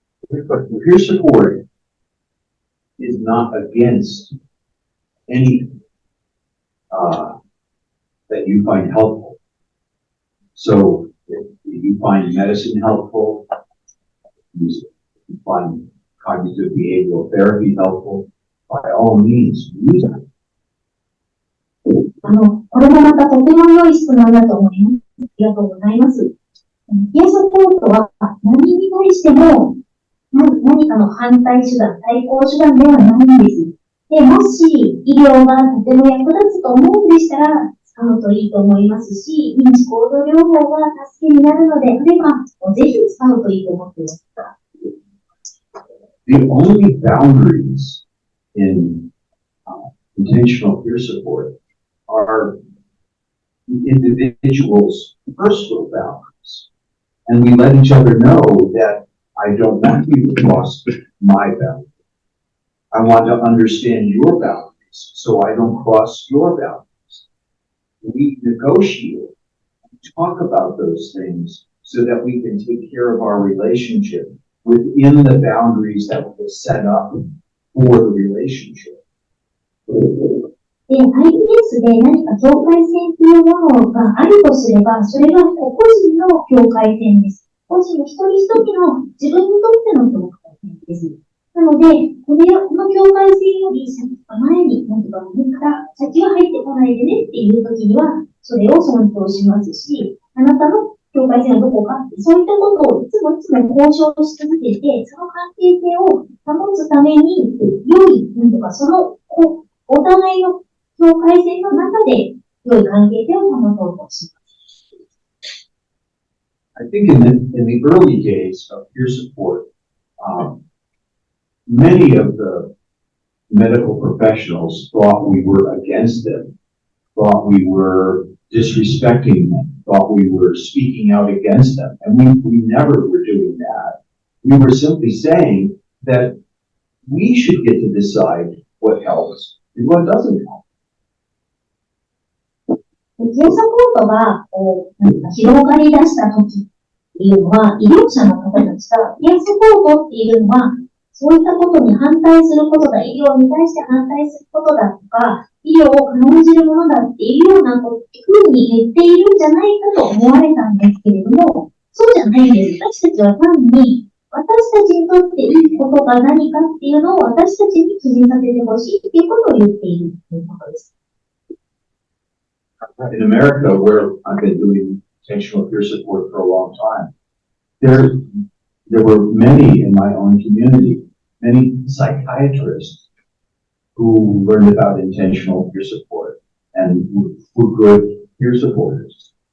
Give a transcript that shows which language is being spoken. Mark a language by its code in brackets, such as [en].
[en] Peer support is not against anything that you find helpful. So if you find medicine helpful, use it. If you find cognitive behavioral therapy helpful, by all means, use it. [ja] これもまたとても良い質問だと思います。ありがとうございます。ピアサポートは何に対しても何かの反対手段、対抗手段ではないんです。で、もし医療がとても役立つと思うんでしたら、使うといいと思いますし、認知行動療法が助けになるのであれば、ぜひ使うといいと思っています。 [en] The only boundaries in intentional peer support are the individual's personal boundaries. And we let each other know that I don't want you to cross my boundary. I want to understand your boundaries so I don't cross your boundaries. We negotiate, talk about those things so that we can take care of our relationship within the boundaries that we have set up for the relationship. [ja] で、IPS で何か境界線というものがあるとすれば、それは個人の境界線です。個人の一人一人の自分にとっての境界線です。なので、この境界線より先か前に、なんとか上から先は入ってこないでねっていう時には、それを尊重しますし、あなたの境界線はどこかって、そういったことをいつも交渉し続けて、その関係性を保つために、良い、なんとかその、お互いの境界線の中で、良い関係性を保とうとします。 [en] I think in the early days of peer support, many of the medical professionals thought we were against them, thought we were disrespecting them, thought we were speaking out against them. And we never were doing that. We were simply saying that we should get to decide what helps and what doesn't help. [ja] ピアサポートが広がり出した時っていうのは、医療者の方たちが、ピアサポートっていうのは、そういったことに反対することだ、医療に対して反対することだとか、医療を軽んじるものだっていうようなふうに言っているんじゃないかと思われたんですけれども、そうじゃないんです。私たちは単に、私たちにとっていいことが何かっていうのを私たちに気にさせてほしいっていうことを言っているということです。 [en] In America, where I've been doing intentional peer support for a long time, there were many in my own community, many psychiatrists who learned about intentional peer support and were good peer supporters.